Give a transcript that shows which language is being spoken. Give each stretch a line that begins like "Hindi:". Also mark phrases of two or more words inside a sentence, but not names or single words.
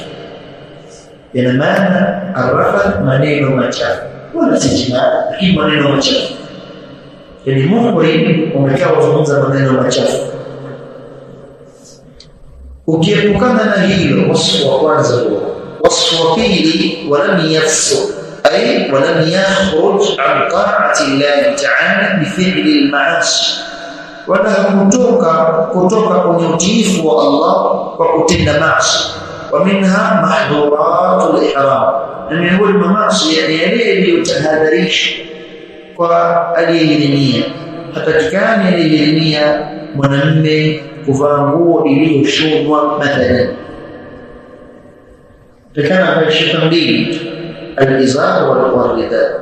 Swahili: Yana maana arrafath maneno machafu, wala si jimaa, lakini maneno machafu. Yani muhrim umekaa kuzungumza maneno machafu. Ukiepukana na hilo, wasfu wa kwanza huo. Wasfu wa pili,
Arabic: ولم يفسق أي ولم يخرج عن طاعة الله تعالى بفعل المعاصي,
Swahili: wala kutoka kwenye utiifu wa Allah kwa kutenda maasi.
Arabic: ومنها محظورات الإحرام,
Swahili: na miongoni mwa maasi yani yale yaliyotahadharishwa kwa aliyehirimia. Hatakikani aliyehirimia mwanamume kuvaa nguo iliyoshonwa mathalan, takana avae shuka mbili,
Arabic: الإزار والرداء.